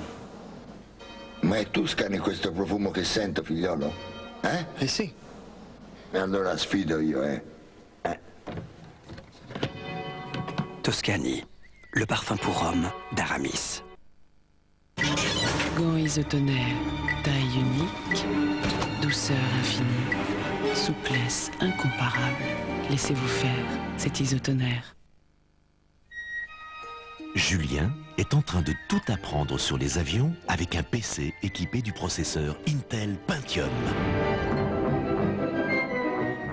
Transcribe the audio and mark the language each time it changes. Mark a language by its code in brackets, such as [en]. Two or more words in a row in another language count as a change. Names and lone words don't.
[it] Ma è Tuscany questo profumo che sento, figliolo? Eh sì. E allora sfido io, Toscani, [fr] le parfum pour homme d'Aramis. Gants isotonaires, taille unique, douceur infinie, souplesse incomparable. Laissez-vous faire, c'est isotonaire. Julien est en train de tout apprendre sur les avions avec un PC équipé du processeur Intel Pentium.